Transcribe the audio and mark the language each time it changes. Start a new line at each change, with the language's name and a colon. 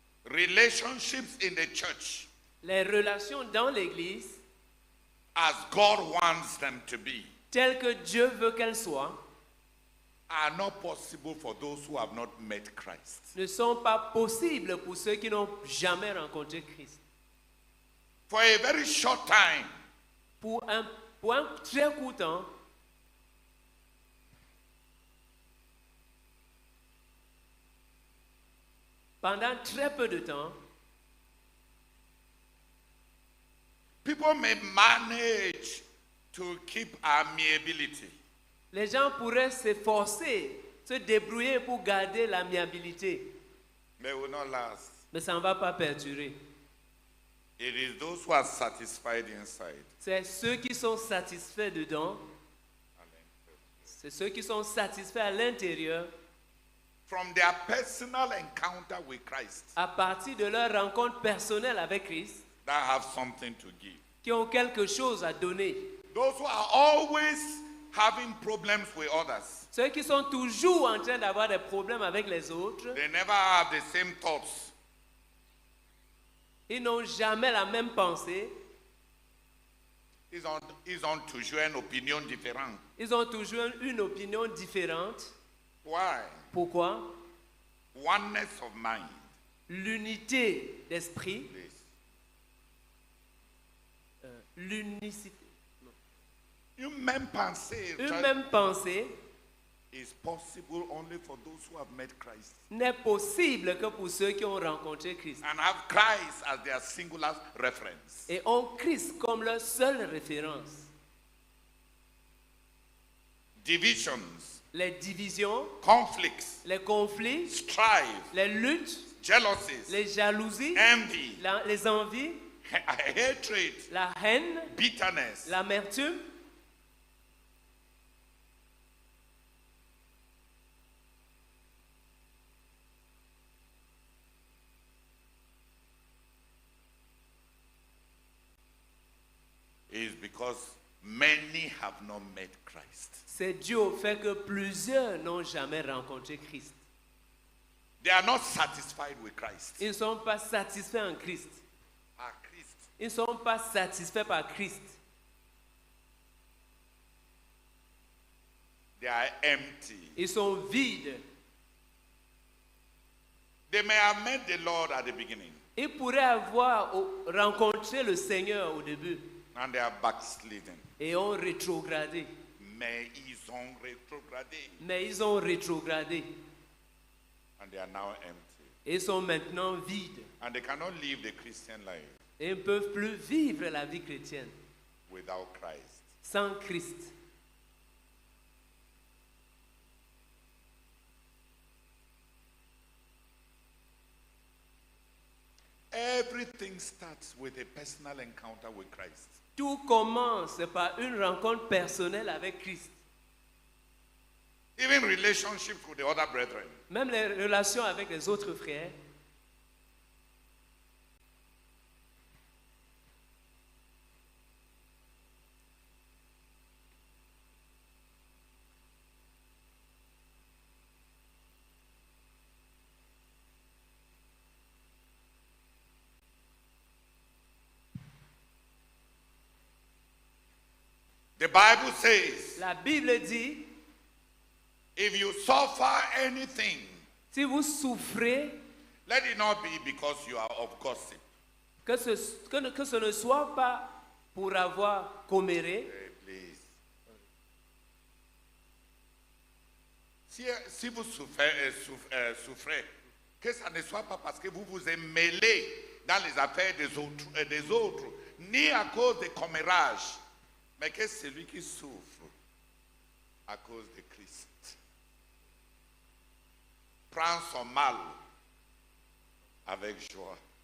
English: Relationships in the church,
French: Les relations dans l'église,
English: as God wants them to be,
French: telles que Dieu veut qu'elles soient,
English: are not possible for those who have not met Christ.
French: ne sont pas possibles pour ceux qui n'ont jamais rencontré Christ.
English: For a very short time,
French: Pour un très court temps, pendant très peu de temps,
English: people may manage to keep amiability.
French: les gens pourraient s'efforcer, se débrouiller pour garder l'amiabilité.
English: They will not last.
French: Mais ça ne va pas perdurer.
English: It is those who are satisfied inside.
French: C'est ceux qui sont satisfaits dedans, c'est ceux qui sont satisfaits à l'intérieur,
English: From their personal encounter with Christ,
French: à partir de leur rencontre personnelle avec Christ,
English: that have something to give.
French: qui ont quelque chose à donner.
English: Those who are always having problems with others.
French: Ceux qui sont toujours en train d'avoir des problèmes avec les autres,
English: They never have the same thoughts.
French: ils n'ont jamais la même pensée. Ils ont toujours une opinion différente. Ils ont toujours une opinion différente.
English: Why?
French: Pourquoi?
English: Oneness of mind.
French: L'unité d'esprit,
English: Please.
French: l'unicité, Une même pensée une même pensée
English: is possible only for those who have met Christ
French: n'est possible que pour ceux qui ont rencontré Christ
English: and have Christ as their singular reference.
French: et ont Christ comme leur seule référence.
English: Divisions,
French: Les divisions,
English: conflicts,
French: les conflits,
English: strife,
French: les luttes,
English: jealousies,
French: les jalousies,
English: envy,
French: les envies,
English: hatred,
French: la haine,
English: bitterness,
French: l'amertume,
English: is because many have not met Christ.
French: c'est dû au fait que plusieurs n'ont jamais rencontré Christ.
English: They are not satisfied with Christ.
French: Ils ne sont pas satisfaits en Christ.
English: Christ.
French: Ils ne sont pas satisfaits par Christ.
English: They are empty.
French: Ils sont vides.
English: They may have met the Lord at the beginning
French: Ils pourraient avoir rencontré le Seigneur au début
English: and they are backslidden.
French: et ont rétrogradé. Mais ils ont rétrogradé Mais ils ont rétrogradé.
English: and they are now empty.
French: Ils sont maintenant vides.
English: And they cannot live the Christian life
French: Et ils ne peuvent plus vivre la vie chrétienne
English: without Christ.
French: sans Christ.
English: Everything starts with a personal encounter with Christ.
French: Tout commence par une rencontre personnelle avec Christ.
English: Even relationships with the other brethren.
French: Même les relations avec les autres frères.
English: The Bible says,
French: La Bible dit,
English: if you suffer anything,
French: si vous souffrez,
English: let it not be because you are of gossip.
French: que ce ne soit pas pour avoir comméré.
English: Please.
French: Si vous souffrez, que ça ne soit pas parce que vous vous êtes mêlé dans les affaires des autres, ni à cause des commérages, mais que celui qui souffre à cause de Christ prend son mal avec joie.